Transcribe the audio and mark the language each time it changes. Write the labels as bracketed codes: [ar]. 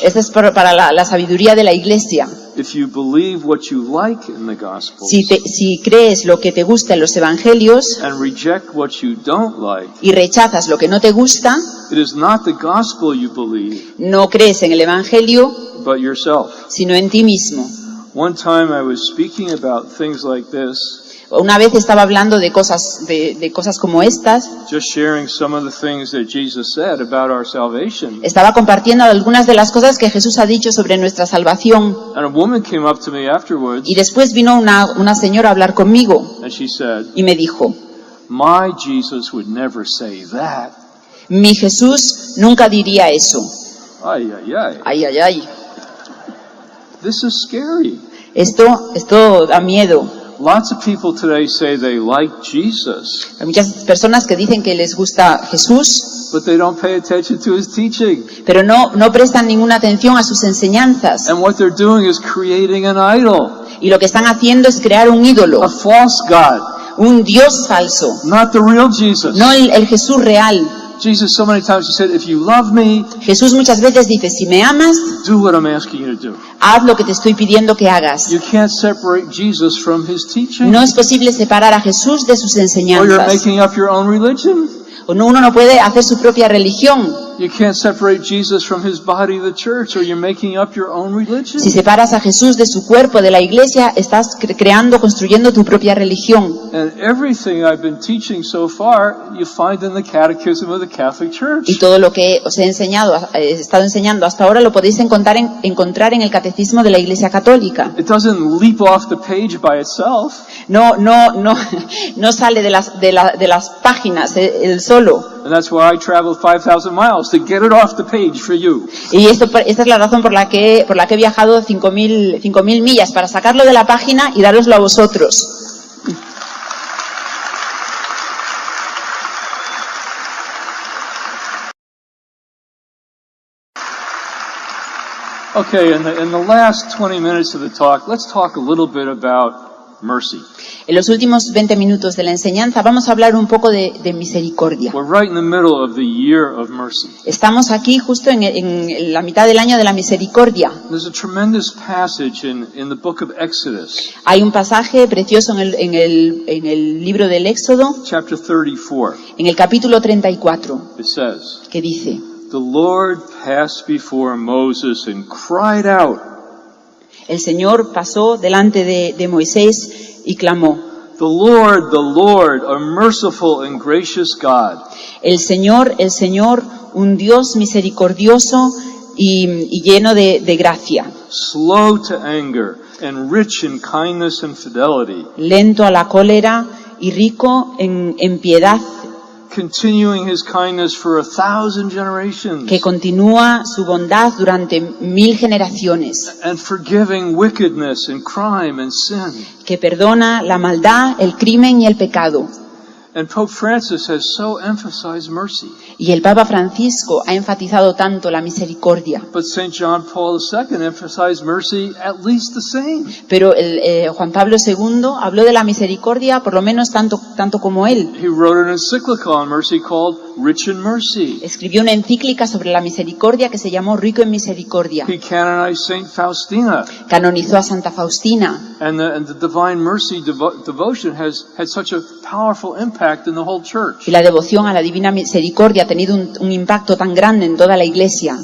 [es] Esto es para la sabiduría de la Iglesia. [en] If you believe what you like in the Gospels [es] Si crees lo que te gusta en los Evangelios [en] and reject what you don't like, [es] y rechazas lo que no te gusta, [en] it is not the gospel you believe, [es] no crees en el Evangelio, [en] but yourself. [es] sino en ti mismo. [en] One time I was speaking about things like this, [es] Una vez estaba hablando de cosas como estas. [en] just sharing some of the things that Jesus said about our salvation. [es] Estaba compartiendo algunas de las cosas que Jesús ha dicho sobre nuestra salvación. [en] And a woman came up to me afterwards [es] Y después vino una señora a hablar conmigo [en] and she said, [es] y me dijo, [en] my Jesus would never say that. [es] mi Jesús nunca diría eso. Ay, ay, ay. Ay, ay, ay. [en] This is scary. [es] Esto da miedo. [en] Lots of people today say they like Jesus, [es] Hay muchas personas que dicen que les gusta Jesús, [en] but they don't pay attention to his teaching. [es] pero no prestan ninguna atención a sus enseñanzas. [en] And what they're doing is creating an idol, [es] Y lo que están haciendo es crear un ídolo, [en] a false God, [es] un Dios falso, [en] not the real Jesus. [es] no el Jesús real. [en] Jesus, so many times he said, if you love me, [es] Jesús muchas veces dice, si me amas, [en] do what I'm asking you to do. [es] haz lo que te estoy pidiendo que hagas. [en] You can't separate Jesus from his teaching, [es] No es posible separar a Jesús de sus [en] or you're [es] enseñanzas. [en] making up your own religion. [es] Uno no puede hacer su propia religión. [en] You can't separate Jesus from his body, the church, or you're making up your own religion. [es] Si separas a Jesús de su cuerpo, de la iglesia, estás construyendo tu propia religión. [en] And everything I've been teaching so far, you find in the Catechism of the Catholic Church. [es] Y todo lo que os he estado enseñando hasta ahora, lo podéis encontrar en el Catecismo de la Iglesia Católica. [en] It doesn't leap off the page by itself. [es] No sale de las páginas el solo. [en] And that's why I traveled 5,000 miles, to get it off the page for you. [es] Y esta es la razón por la que he viajado 5.000 millas, para sacarlo de la página y dároslo a vosotros. [en] Okay, in the last 20 minutes of the talk, let's talk a little bit about mercy. [es] En los últimos 20 minutos de la enseñanza vamos a hablar un poco de misericordia. [en] We're right in the middle of the year of mercy. [es] Estamos aquí justo en la mitad del año de la misericordia. [en] There's a tremendous passage in the book of Exodus, [es] Hay un pasaje precioso en el libro del Éxodo, [en] chapter 34. [es] en el capítulo 34, [en] It says, [es] que dice: [en] "The Lord passed before Moses and cried out, [es] el Señor pasó delante de Moisés y clamó: [en] the Lord, a merciful and gracious God, [es] el Señor, un Dios misericordioso y lleno de gracia, [en] slow to anger and rich in kindness and fidelity, [es] lento a la cólera y rico en piedad, [en] continuing his kindness for 1,000 generations, [es] que continúa su bondad durante 1000 generaciones, [en] and forgiving wickedness and crime and sin." [es] que perdona la maldad, el crimen y el pecado. [en] And Pope Francis has so emphasized mercy. [es] Y el Papa Francisco ha enfatizado tanto la misericordia. [en] But St. John Paul II emphasized mercy at least the same. [es] Pero Juan Pablo II habló de la misericordia por lo menos tanto como él. [en] He wrote an encyclical on mercy called Rich in Mercy. [es] Escribió una encíclica sobre la misericordia que se llamó Rico en Misericordia. [en] He canonized St. Faustina. [es] Canonizó a Santa Faustina. [en] And the Divine Mercy devotion has had such a powerful impact in the whole church. [es] Y la devoción a la Divina Misericordia ha tenido un impacto tan grande en toda la Iglesia.